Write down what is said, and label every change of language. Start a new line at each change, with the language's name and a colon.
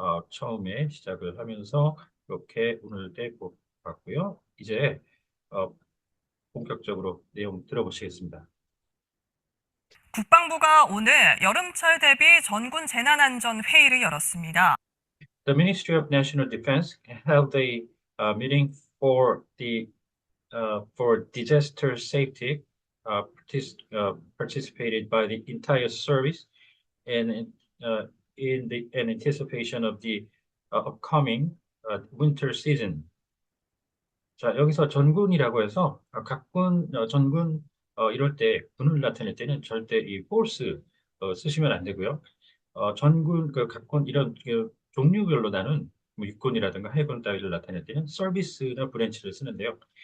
Korean: 처음에 시작을 하면서 이렇게 오늘 떼고 봤고요. 이제 어, 본격적으로 내용 들어보시겠습니다. 국방부가 오늘 여름철 대비 전군 재난안전 회의를 열었습니다.
English: The Ministry of National Defense held a meeting for disaster safety, participated by the entire service, and in anticipation of the upcoming winter season.
Korean: 자, 여기서 전군이라고 해서 각군, 전군 이럴 때 군을 나타낼 때는 절대 이 force 쓰시면 안 되고요. 전군, 각군 이런 종류별로 나눈 뭐 육군이라든가 해군 따위를 나타낼 때는 서비스나 브랜치를 쓰는데요.